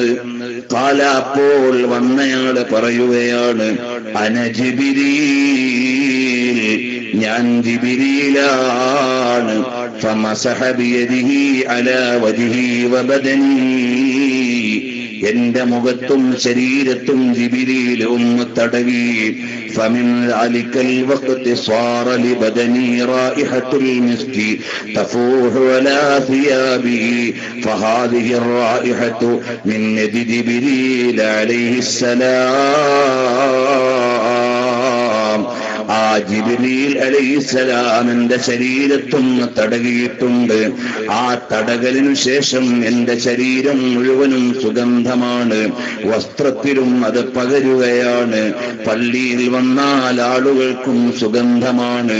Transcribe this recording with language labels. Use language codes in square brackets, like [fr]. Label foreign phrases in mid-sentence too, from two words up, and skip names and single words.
[ml] ഖാല, അപ്പോൾ വന്നയാള് പറയുകയാണ്, [ar] أنا جبريل, [ml] ഞാൻ ജിബ്രീലാണ്. [ar] فمسح بيده على وجهي وبدني, [ml] എന്റെ മുഖത്തും ശരീരത്തും ജിബ്രീൽ ഒന്ന് തടവി. [ar] فمن ذلك الوقت صار لبدني رائحة المسك تفوح على ثيابي, فهذه الرائحة من يد جبريل عليه السلام. [ml] ആ ജിബ്രീൽ അലൈഹിസ്സലാമിന്റെ ശരീരത്തും തടകിയിട്ടുണ്ട്. ആ തടകലിനു ശേഷം എന്റെ ശരീരം മുഴുവനും സുഗന്ധമാണ്, വസ്ത്രത്തിലും അത് പകരുകയാണ്. പള്ളിയിൽ വന്നാൽ ആളുകൾക്കും സുഗന്ധമാണ്.